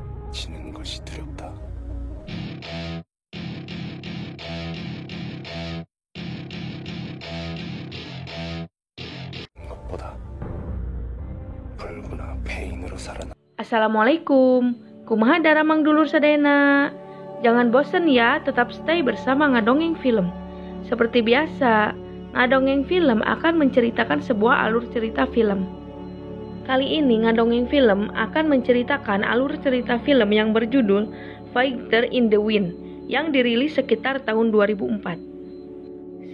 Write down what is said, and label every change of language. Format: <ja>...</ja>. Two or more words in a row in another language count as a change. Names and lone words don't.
<ko>지는 것이 두렵다. 무엇보다 불구나 페인으로 살아나.</ko> <su>Assalamualaikum, kumaha daramang dulur sadayana.</su> <id>Jangan bosen ya, tetap stay bersama Ngadongeng Film. Seperti biasa, Ngadongeng Film akan menceritakan sebuah alur cerita film. Kali ini Ngadongeng Film akan menceritakan alur cerita film yang berjudul Fighter in the Wind yang dirilis sekitar tahun 2004.</id>